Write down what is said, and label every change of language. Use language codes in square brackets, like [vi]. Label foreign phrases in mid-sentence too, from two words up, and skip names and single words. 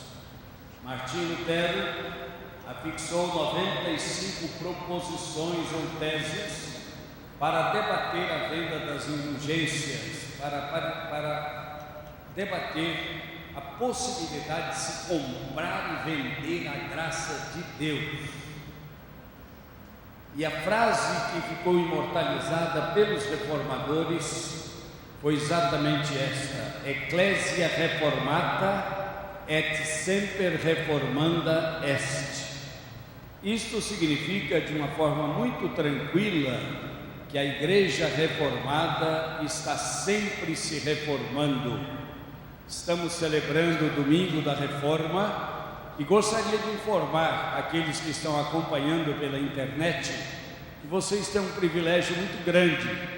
[pt] Martinho Lutero afixou 95 proposições ou teses para debater a venda das indulgências, para debater a possibilidade de se comprar e vender a graça de Deus. E a frase que ficou imortalizada pelos reformadores foi exatamente esta: [la] Ecclesia reformata et semper reformanda est. [pt] Isto significa, de uma forma muito tranquila, que a igreja reformada está sempre se reformando. Estamos celebrando o domingo da reforma e gostaria de informar aqueles que estão acompanhando pela internet que vocês têm um privilégio muito grande.